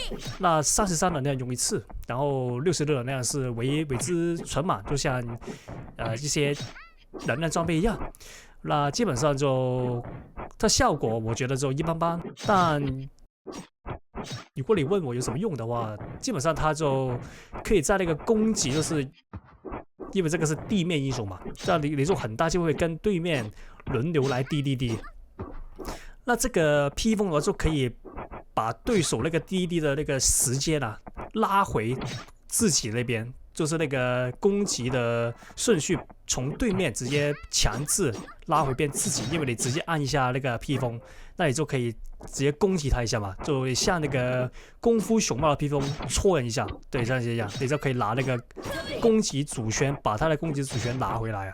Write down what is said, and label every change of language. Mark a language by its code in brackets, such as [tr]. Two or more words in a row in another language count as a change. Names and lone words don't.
[zh] 那33能量用一次，然後66能量是為之存滿，就像一些能量裝備一樣。那基本上就它效果我覺得就一般般，但如果你問我有什麼用的話，基本上它就可以在那個攻擊，就是因為這個是地面英雄嘛，這樣你就很大機會跟對面輪流來滴。那這個披風的話就可以把對手那個滴的那個時間拉回自己那邊，就是那個攻擊的順序從對面直接強制拉回變自己，因為你直接按一下那個披風，那你就可以直接攻擊他一下嘛，就像那個功夫熊貓的披風戳人一下，對，像這樣，你就可以拿那個攻擊主權，把他的攻擊主權拿回來啊。